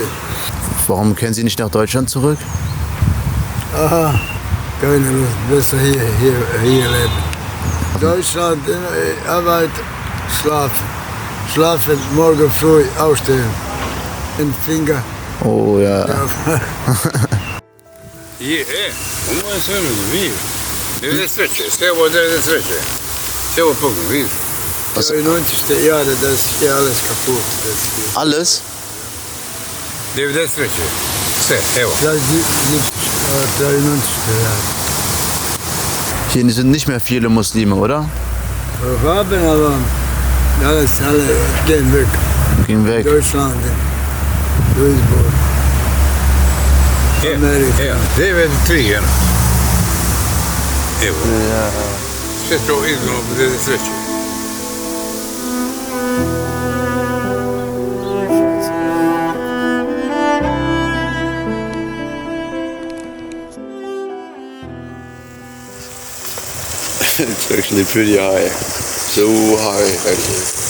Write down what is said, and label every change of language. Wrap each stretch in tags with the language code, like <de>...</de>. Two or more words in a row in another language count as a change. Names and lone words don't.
<de>Warum kehren Sie nicht nach Deutschland zurück? Aha, keine Lust. Besser hier leben. Deutschland, Arbeit, schlafen. Schlafen, morgen früh aufstehen. Den Finger. Oh ja.</de> <bs>Ovo je sve vidio. 93. Sve ovo 93. Sve ovo pogledaj, vidiš. 93.</bs> <de>Jahre, das ist hier alles kaputt. Alles? 93.</de> <bs>Sve, evo.</bs> <de>93 Jahre. Hier sind nicht mehr viele Muslime, oder? Haben aber alle gehen weg. Gehen weg. Deutschland, Duisburg, Amerika.</de> <bs>Evo, 93 jedno. Evo. Ja. Sve to izgledalo 93.</bs> <en>It's actually pretty high. So high, actually.</en>